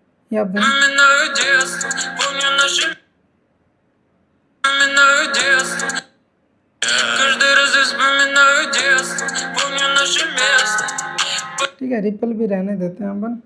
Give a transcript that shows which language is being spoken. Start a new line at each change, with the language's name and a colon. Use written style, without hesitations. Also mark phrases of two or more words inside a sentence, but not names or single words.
Hindi: ये आप देखें।
Russian: Вспоминаю детство, помню наши... Вспоминаю детство. Каждый раз я вспоминаю детство, помню наше место.
Hindi: ठीक है, रिपल भी रहने देते हैं अपन।